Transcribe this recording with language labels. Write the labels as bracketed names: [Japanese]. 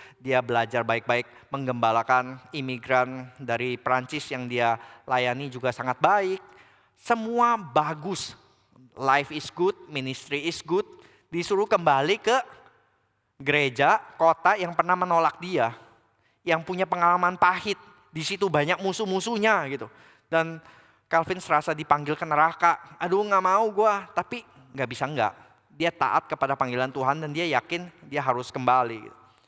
[Indonesian] Dia belajar baik-baik menggembalakan imigran dari Perancis yang dia layani juga sangat baik. Semua bagus. [English] Life is good, ministry is good. [Indonesian] Disuruh kembali ke gereja, kota yang pernah menolak dia, yang punya pengalaman pahit, di situ banyak musuh-musuhnya gitu. Dan Calvin serasa dipanggil ke neraka. Aduh nggak mau gue, tapi nggak bisa nggak. Dia taat kepada panggilan Tuhan dan dia yakin dia harus kembali. Gitu.